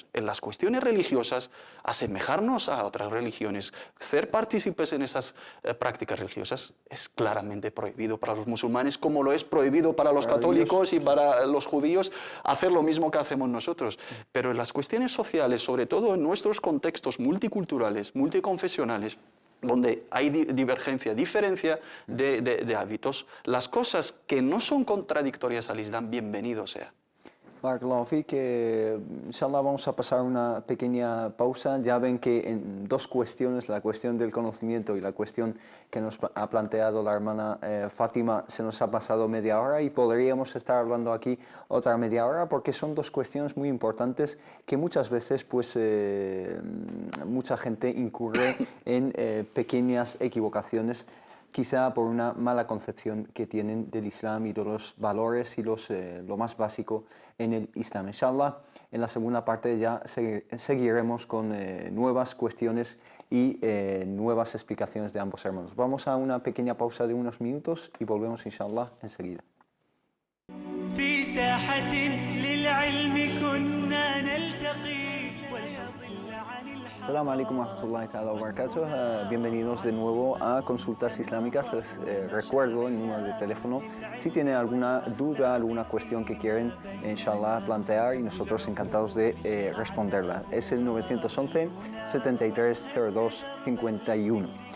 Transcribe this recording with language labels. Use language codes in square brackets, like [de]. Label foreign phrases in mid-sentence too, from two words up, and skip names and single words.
[es] En las cuestiones religiosas, asemejarnos a otras religiones, ser partícipes en esas prácticas religiosas es claramente prohibido para los musulmanes, como lo es prohibido para los católicos y para los judíos hacer lo mismo que hacemos nosotros. Pero en las cuestiones sociales, sobre todo en nuestros contextos multiculturales, multiconfesionales, donde hay divergencia, diferencia de hábitos, las cosas que no son contradictorias al Islam, bienvenido sea. [ar] بارك الله فيك، إن شاء الله [es] vamos a pasar una pequeña pausa. Ya ven que en dos cuestiones, la cuestión del conocimiento y la cuestión que nos ha planteado la hermana Fátima, se nos ha pasado media hora y podríamos estar hablando aquí otra media hora porque son dos cuestiones muy importantes que muchas veces pues mucha gente incurre en pequeñas equivocaciones, quizá por una mala concepción que tienen del Islam y de los valores y lo más básico en el Islam. Inshallah, en la segunda parte ya seguiremos con nuevas cuestiones y nuevas explicaciones de ambos hermanos. Vamos a una pequeña pausa de unos minutos y volvemos inshallah enseguida. [ar] في ساحة للعلم كنا نلتقي السلام عليكم ورحمة الله تعالى وبركاته. [es] Bienvenidos de nuevo a Consultas Islámicas. Les recuerdo el número de teléfono si tienen alguna duda, alguna cuestión que quieren, inshallah, plantear y nosotros encantados de responderla. Es el 911 73 02 51.